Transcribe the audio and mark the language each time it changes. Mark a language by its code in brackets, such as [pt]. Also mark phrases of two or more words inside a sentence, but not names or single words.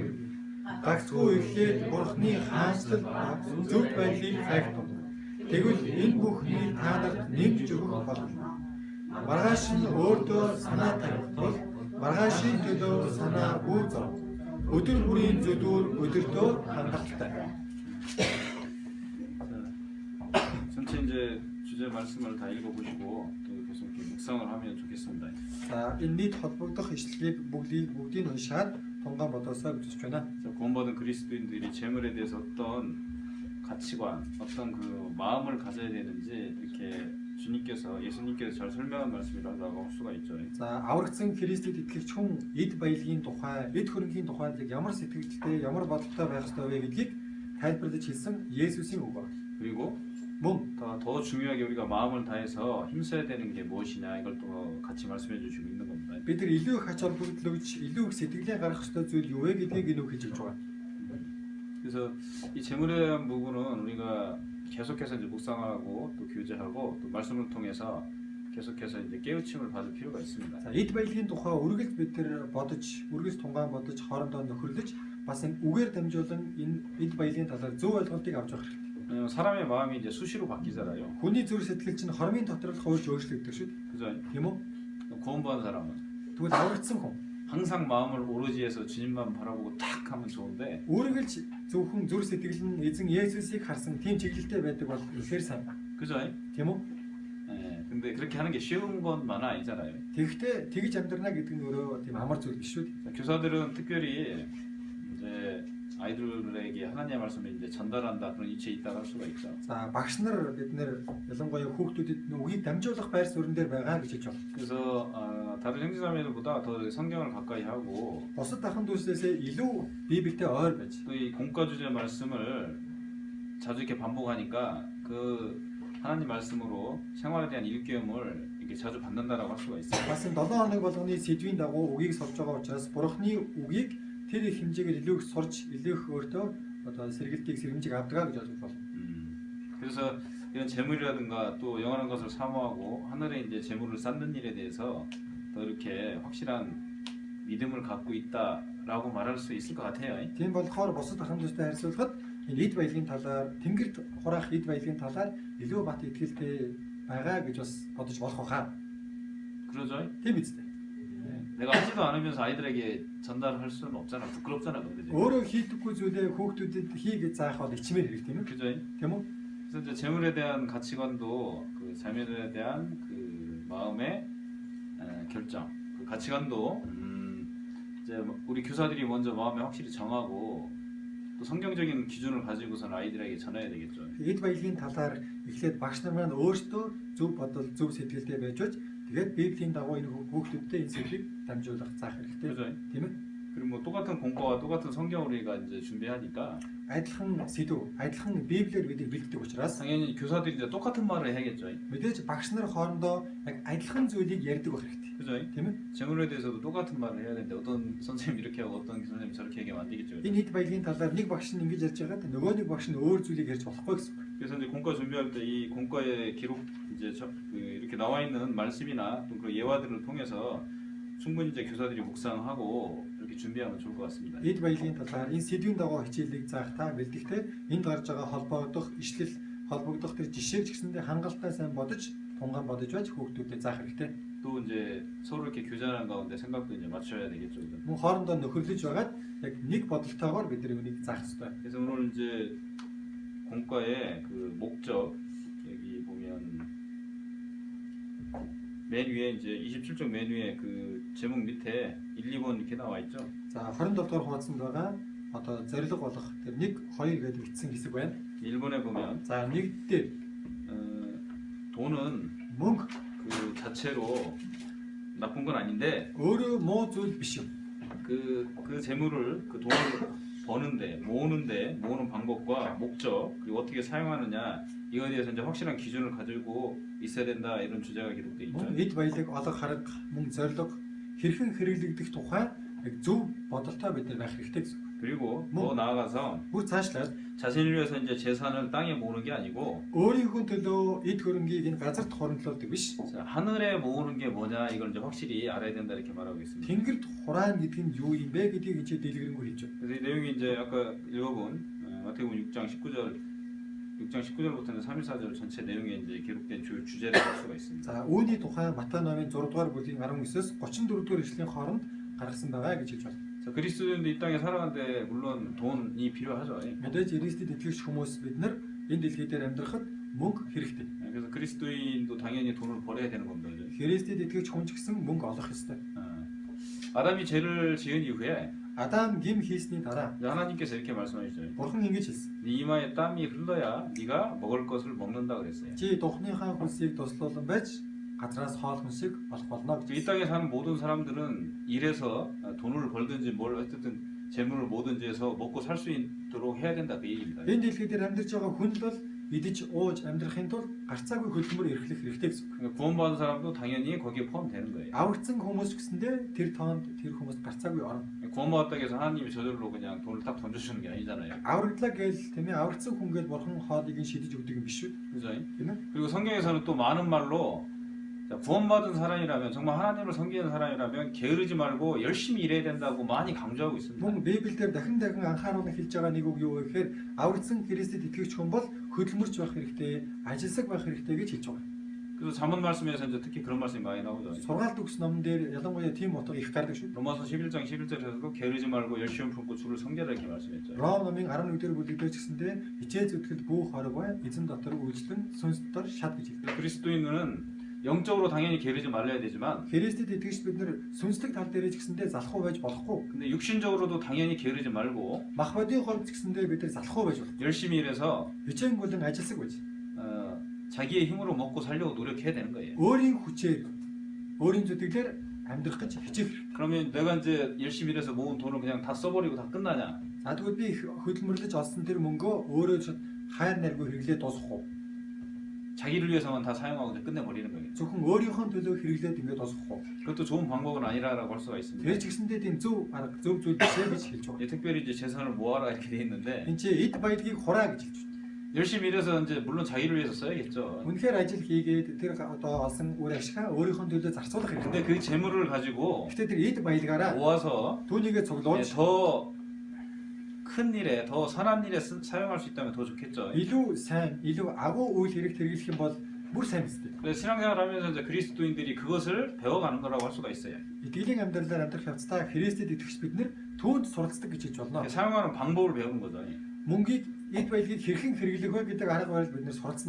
[mn] Гагцхүү ихэд Бурхны хаанчлал зөв байдлыг хайхтун. Тэгвэл энэ бүхнийг та нарт нэмж өгөх болно. Маргааш нь өөртөө санаа тавих тул маргаашийн төлөө санаа гүйцэв. өдөр бүрийн зөвдүр өдөртөө хангалттай. [ko] 전체 이제 주제 말씀을 다 읽어보시고 또 계속 이렇게 묵상을 하면 좋겠습니다. [mn] За энэ нийт холбогдох ишлэлийг бүгдийг уншаад тунгаан бодосоо гэж хүсэж байна. [ko] 구원받은 그리스도인들이 재물에 대해서 어떤 가치관, 어떤 그 마음을 가져야 되는지 이렇게 주님께서 예수님께서 잘 설명한 말씀이라고 할 수가 있죠. [mn] За аврагдсан Христэд итгэгч хүн эд баялагын тухай, эд хөрөнгийн тухайд ямар сэтгэлдтэй, ямар бодолтой байх ёстой вэ гэдгийг тайлбарлаж хэлсэн Есүсийн үг байна. [ko] 그리고 [mn] мөн [ko] 더 중요하게 우리가 마음을 다해서 힘써야 되는 게 무엇이냐 이걸 또 같이 말씀해 주시고 있는 겁니다. [mn] бид нар илүү их ач холбогдол өгч, илүү их сэтгэлээ гаргах ёстой зүйл юу вэ гэдгийг энэ үг хэлж байгаа. [ko] 그래서 이 재물에 대한 부분은 우리가 계속해서 이제 묵상하고 또 교제하고 또 말씀을 통해서 계속해서 이제 깨우침을 받을 필요가 있습니다. [mn] За эд баялагын тухай үргэлж бид нар бодож, үргэлж тунгаан бодож хоорондоо нөхөрлөж бас энэ үгээр дамжуулан энэ эд баялагын талаар зөв ойлголтыг авч явах хэрэгтэй. [ko] 왜냐면 사람의 마음이 이제 수시로 바뀌잖아요. [mn] Хүний зүрх сэтгэл чинь хормын доторх өөрч өөрчлөгдөж шүү дээ. [ko] 그죠? [mn] Тийм үү? [ko] 구원받은 사람은 [mn] Тэгвэл аврагдсан хүн [ko] 항상 마음을 오로지 해서 주님만 바라보고 탁 하면 좋은데 [mn] өөрөглж зөвхөн зүрх сэтгэл нь эзэн Есүсийг харсан тийм чиглэлтэй байдаг бол үнэхээр сайн. [ko] 그죠? [mn] Тийм үү? [ko] 예, 근데 그렇게 하는 게 쉬운 것만 아니잖아요. [mn] Тэгэхдээ тэгж амьдрна гэдэг нь өөрөө тийм амар зүйл биш шүү дээ. [ko] 자, 교사들은 특별히 이제 아이들에게 하나님의 말씀을 이제 전달한다 그런 위치에 있다고 할 수가 있죠. [mn] За багш нар бид нэр ялангуяа хүүхдүүдэд үгийг дамжуулах байр суурин дээр байгаа гэж хэлж байна. [ko] 그래서 다른 형제자매들보다 더 성경을 가까이 하고 [mn] Бусад ахын дүүслээсээ илүү Библиэд ойр байж. [ko] 또 이 공과 주제 말씀을 자주 이렇게 반복하니까 그 하나님 말씀으로 생활에 대한 일깨움을 이렇게 자주 받는다라고 할 수가 있어요. [mn] Бас энэ 7 хоног болгоны сэдвийн дагуу үгийг сурж байгаа учраас Бурхны үгийг тэр их хэмжээгээр илүү их сурч, илүү их өөртөө одоо сэргэлтийг сэрэмжийг авдаг гэж ойлгож байна. [ko] 그래서 이런 재물이라든가 또 영원한 것을 사모하고 하늘에 이제 재물을 쌓는 일에 대해서 더 이렇게 확실한 믿음을 갖고 있다라고 말할 수 있을 것 같아요. [mn] Тийм болохоор бусад ахын дүүстэй харьцуулахад энэ эд баялагын талаар, тэнгэрт хураах эд баялагын талаар илүү бат итгэлтэй байгаа гэж бас бодож болох байхаа. [ko] 그러죠? [mn] Тийм биз дээ. [ko] 내가 하지도 않으면서 아이들에게 전달할 수는 없잖아. 부끄럽잖아, 그지? [mn] Өөрөө хийдэггүй зүйлээ хүүхдүүдэд хийгээд заах бол ичмээр хэрэг тийм үү? [ko] 그죠? [mn] Тийм үү? [ko] 그래서 이제 재물에 대한 가치관도 그 자매들에 대한 그 마음의 결정, 그 가치관도 이제 우리 교사들이 먼저 마음에 확실히 정하고 또 성경적인 기준을 가지고선 아이들에게 전해야 되겠죠. [mn] Эд баялагын талаар эхлээд багш нар маань өөрсдөө зөв бодол, зөв сэтгэлтэй байж байж тэгээд Библийн дагуу энэ хүүхдүүдтэй энэ сэдвийг дамжуулах заах хэрэгтэй. [ko] 그죠? [mn] Тийм ээ? [ko] 그리고 뭐 똑같은 공과와 똑같은 성경을 우리가 이제 준비하니까 [mn] Адилхан сэдв, адилхан Библиэр бидийг бэлддэг учраас [ko] 당연히 교사들이 이제 똑같은 말을 해야겠죠. [mn] мэдээж багш нар хоорондоо яг адилхан зүйлийг ярьдаг байх хэрэгтэй. [ko] 그죠? [mn] Тийм ээ? [ko] 재물에 대해서도 똑같은 말을 해야 되는데 어떤 선생님 이렇게 하고 어떤 선생님 저렇게 얘기하면 안 되겠죠. [mn] Энэ эд баялагын талаар нэг багш нь ингэж ярьж байгаад нөгөө нэг багш нь өөр зүйлийг ярьж болохгүй гэсэн. [ko] 그래서 이제 공과 준비할 때 이 공과의 기록 이제 이렇게 나와 있는 말씀이나 또 그 예화들을 통해서 충분히 이제 교사들이 묵상하고 이렇게 준비하면 좋을 것 같습니다. [mn] Эд баялагын талаар энэ сэдвийн дагуу хичээлийг заахтаа бэлтгэхдээ энд гарч байгаа холбогдох, ишлэл холбогдох тэр жишээг ч гэсэндээ хангалттай сайн бодож, тунгаан бодож байж хүүхдүүдэд заах хэрэгтэй. [ko] 또 이제 서로 이렇게 교제하는 가운데 생각도 이제 맞춰야 되겠죠. 그죠? [mn] Мөн хоорондоо нөхөрлөж байгаад яг нэг бодолтойгоор бид нар үнийг заах хэрэгтэй. [ko] 그래서 오늘 이제 공과의 그 목적 여기 보면 맨 위에 이제 27쪽 맨 위에 그 제목 밑에 1, 2번 이렇게 나와 있죠. [mn] За 27 дугаар хуудсанд байгаа одоо зорилго болох тэр 1 2 гэдэг бичсэн хэсэг байна. [ko] 1번에 보면 [mn] За нэгд дээр [ko] 돈은 [mn] мөнгө [ko] 그 자체로 나쁜 건 아닌데 [mn] өөрөө муу зүйл биш юм. [ko] 그 재물을 그 돈을 버는데 모으는 방법과 목적 그리고 어떻게 사용하느냐 이거에 대해서 이제 확실한 기준을 가지고 있어야 된다 이런 주제가 기록돼 있죠. [mn] Мөн эд баялаг олох хараг мөн зорилго хэрхэн хэрэглэгдэх тухай яг зөв бодолтой бид нар байх хэрэгтэй гэсэн. [ko] 그리고 더 나아가서 [mn] Бүр цаашлаад [ko] 자신을 위해서 이제 재산을 땅에 모으는 게 아니고 [mn] өөрийнхөө төлөө эд хөрөнгийг энэ газарт хоримтлуулдаг биш. [ko] 자, 하늘에 모으는 게 뭐냐 이걸 이제 확실히 알아야 된다 이렇게 말하고 있습니다. [mn] Тэнгэрд хураана гэдэг нь юу юм бэ гэдгийг энэ дэлгэрэнгүй хэлж байна. [ko] 그래서 이 내용이 이제 아까 읽어본 마태복음 6장 19절부터는 3, 4절 전체 내용에 이제 기록된 주제를 볼 수가 있습니다. [mn] За үүний тухай Матай номын 6 дугаар бүлгийн 19-с 34 дугаар эшлэлийн хооронд гаргасан байгаа гэж хэлж байна. [ko] 자, 그리스도인도 이 땅에 살아가는데 물론 돈이 필요하죠. [mn] Мэдээж Христэд итгэгч хүмүүс бид нар энэ дэлхий дээр амьдрахад мөнгө хэрэгтэй. [ko] 그래서 그리스도인도 당연히 돈을 벌어야 되는 겁니다. 그죠? [mn] Христэд итгэгч хүн ч гэсэн мөнгө олох ёстой. [ko] 아담이 죄를 지은 이후에 [mn] Адам гим хийсний дараа [ko] 하나님께서 이렇게 말씀하시죠. [mn] Бурхан ингэж хэлсэн. [ko] 네 이마에 땀이 흘러야 네가 먹을 것을 먹는다 그랬어요. [mn] Чи духныхаа хөлсийг туслуулан байж газраас хоол хүнсийг олох болно гэж. [ko] 이 땅에 사는 모든 사람들은 일해서 돈을 벌든지 뭘 어쨌든 재물을 뭐든지 해서 먹고 살 수 있도록 해야 된다 그 얘기입니다. [mn] Энэ дэлхий дээр амьдарч байгаа хүн бол идэж ууж амьдрахын тулд гарцаагүй хөдөлмөр эрхлэх хэрэгтэй гэсэн. [ko] 그러니까 구원받은 사람도 당연히 거기에 포함되는 거예요. [mn] Аврагдсан хүмүүс гэсэндээ тэр тоонд тэр хүмүүс гарцаагүй орно. [ko] 구원받았다고 해서 하나님이 저절로 그냥 돈을 딱 던져주는 게 아니잖아요. [mn] Аврагдлаа гээл тийм ээ аврагдсан хүн гээл бурхан хоолыг нь шидэж өгдөг юм биш үү? [ko] 그죠? [mn] Тийм ээ. [ko] 그리고 성경에서는 또 많은 말로 자, 구원받은 사람이라면 정말 하나님을 섬기는 사람이라면 게으르지 말고 열심히 일해야 된다고 많이 강조하고 있습니다. [mn] Мөн Библиэлд дахин дахин анхааруулна хэлж байгаа нэг үг юу вэ гэхээр аврагдсан Христэд итгэгч хүн бол хөдөлмөрч байх хэрэгтэй, ажилсаг байх хэрэгтэй гэж хэлж байгаа. [ko] 그래서 잠언 말씀에서 이제 특히 그런 말씀이 많이 나오죠. [mn] Сургаалт өгс номон дээр ялангуяа тийм утга их гардаг шүү. [ko] 로마서 11장 11절에서도 게으르지 말고 열심히 품고 주를 섬겨라 이렇게 말씀했죠. [mn] Ром номын 11-р бүлэгдэр ч гэсэндээ хичээл зүтгэл бүх хоригой эзэн дотор үйлчлэн сүнс дотор шат гэж хэлдэг. [ko] 그리스도인은 영적으로 당연히 게으르지 말아야 되지만 [mn] Христэд итгэгч бид нар сүнслэг тал дээр ч гэсэндээ залхуу байж болохгүй. [ko] 근데 육신적으로도 당연히 게으르지 말고 [mn] Мах бодийн хорд ч гэсэндээ бид нар залхуу байж болох. [ko] 열심히 일해서 [mn] Хичээнгүлэн ажилсаг байж. [ko] 자기의 힘으로 먹고 살려고 노력해야 되는 거예요. [mn] Өөрийн хүчээр өөрийн зүтгэлээр амьдрах гэж хичээх. [ko] 그러면 내가 이제 열심히 일해서 모은 돈을 그냥 다 써버리고 다 끝나냐? [mn] За тэгвэл би хөдөлмөрлөж олсон тэр мөнгөө өөрөө хайр наргүй хэрэглээд дуусгах уу? [ko] 자기를 위해서만 다 사용하고 이제 끝내버리는 거예요. [mn] Зөвхөн өөрийнхөө төлөө хэрэглээд ингээд дуусгах уу? [ko] 그것도 좋은 방법은 아니라고 할 수가 있습니다. [mn] Тэр ч гэсэндээ тийм зөв арга зөв зүйл биш гэж хэлж байгаа. [ko] 예, 특별히 이제 재산을 모아라 이렇게 돼 있는데 [mn] Энд чи эд баялагийг хураа гэж хэлж байна. [ko] 열심히 일해서 이제 물론 자기를 위해서 써야겠죠. [mn] Үнэхээр ажил хийгээд тэр одоо олсон үр ашгаа өөрийнхөө төлөө зарцуулах [ko] 근데 [mn] хэрэгтэй. [ko] 그 재물을 가지고 [mn] Гэхдээ тэр эд баялагаараа [ko] 모아서 [mn] түүнийгээ цуглуулж [ko] 더 큰 일에 더 선한 일에 사용할 수 있다면 더 좋겠죠. [mn] илүү сайн, илүү агуу үйл хэрэгт хэрэглэх юм бол бүр сайн биз дээ. [ko] 그래서 신앙생활하면서 이제 그리스도인들이 그것을 배워가는 거라고 할 수가 있어요. [mn] Итгэлийн амьдралаар амьдрах явцдаа Христэд итгэж бид нар түүнд суралцдаг гэж хэлж болно. [ko] 사용하는 방법을 배우는 거죠. [mn] Мөнгийг эд баялагийг хэрхэн хэрэглэх вэ гэдэг арга барил бид нар суралцна